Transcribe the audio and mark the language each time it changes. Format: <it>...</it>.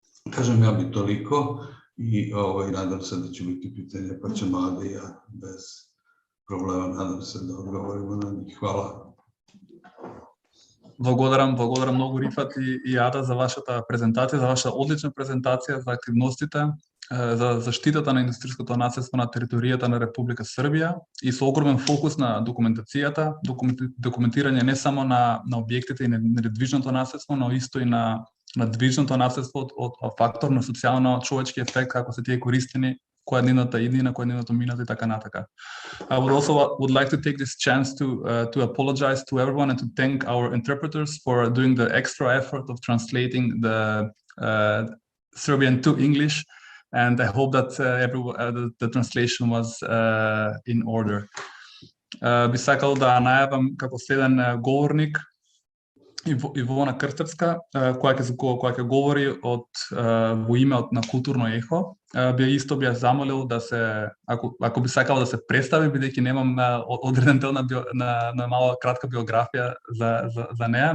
<sr>Kažem, ja bi toliko i nadam se da će biti pitanje, pa će Mlada i ja bez problema, nadam se da odgovorimo na njih. Hvala.</sr> <mk>Благодарам многу Рифат и Ада за вашата презентација, за вашата одлична презентација за активностите за заштитата на индустриското наследство на територијата на Република Србија и со огромен фокус на документацијата, документирање не само на објектите и на недвижното наследство, но исто и на движното наследство од фактор на социјално-човечки ефект, како се тие користени, која е нивната иднина, која е нивното минато и така натака.</mk> <en>I would like to take this chance to apologize to everyone and to thank our interpreters for doing the extra effort of translating the Serbian to English, and I hope that the translation was in order.</en> <mk>Би сакал да најавам како следен говорник Ивона Крстевска, која ќе говори во име на културно ехо. Би замолил да се, ако би сакала да се представи, бидејќи немам одреден дел на мала кратка биографија за неа.</mk>